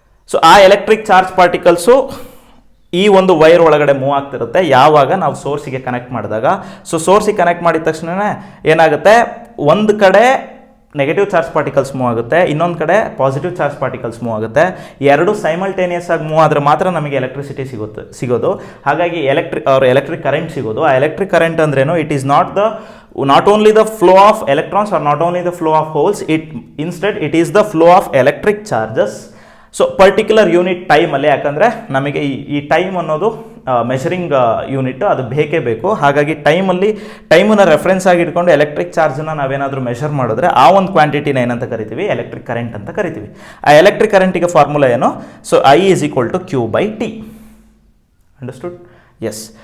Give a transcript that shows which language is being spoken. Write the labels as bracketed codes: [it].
[kn] So ಆ electric charge particles ಈ ಒಂದು ವೈರ್ ಒಳಗಡೆ ಮೂವ್ ಆಗ್ತಿರುತ್ತೆ ಯಾವಾಗ ನಾವು ಸೋರ್ಸಿಗೆ ಕನೆಕ್ಟ್ ಮಾಡಿದಾಗ. ಸೊ ಸೋರ್ಸಿಗೆ ಕನೆಕ್ಟ್ ಮಾಡಿದ ತಕ್ಷಣ ಏನಾಗುತ್ತೆ? ಒಂದು ಕಡೆ ನೆಗೆಟಿವ್ ಚಾರ್ಜ್ ಪಾರ್ಟಿಕಲ್ಸ್ ಮೂವ್ ಆಗುತ್ತೆ, ಇನ್ನೊಂದು ಕಡೆ ಪಾಸಿಟಿವ್ ಚಾರ್ಜ್ ಪಾರ್ಟಿಕಲ್ಸ್ ಮೂವ್ ಆಗುತ್ತೆ. ಎರಡು ಸೈಮಲ್ಟೇನಿಯಸ್ ಆಗಿ ಮೂವ್ ಆದರೆ ಮಾತ್ರ ನಮಗೆ ಎಲೆಕ್ಟ್ರಿಸಿಟಿ ಸಿಗೋದು. ಹಾಗಾಗಿ ಎಲೆಕ್ಟ್ರಿಕ್ ಕರೆಂಟ್ ಸಿಗೋದು. ಆ ಎಲೆಕ್ಟ್ರಿಕ್ ಕರೆಂಟ್ ಅಂದ್ರೇನು? [en] It is not only the flow of electrons or not only the flow of holes, instead it is the flow of electric charges. [kn] So particular unit ಟೈಮಲ್ಲಿ, ಯಾಕಂದರೆ ನಮಗೆ ಈ time ಅನ್ನೋದು measuring unit ಅದು ಬೇಕೇ ಬೇಕು. ಹಾಗಾಗಿ ಟೈಮನ್ನು ರೆಫರೆನ್ಸ್ ಆಗಿ ಇಟ್ಕೊಂಡು ಎಲೆಕ್ಟ್ರಿಕ್ ಚಾರ್ಜನ್ನು ನಾವೇನಾದರೂ ಮೆಷರ್ ಮಾಡಿದ್ರೆ ಆ ಒಂದು ಕ್ವಾಂಟಿಟಿನ ಏನಂತ ಕರಿತೀವಿ? ಎಲೆಕ್ಟ್ರಿಕ್ ಕರೆಂಟ್ ಅಂತ ಕರಿತೀವಿ. ಆ ಎಲೆಕ್ಟ್ರಿಕ್ ಕರೆಂಟಿಗೆ ಫಾರ್ಮುಲಾ ಏನು? So [en] I is equal to Q by T. [kn] Understood? S.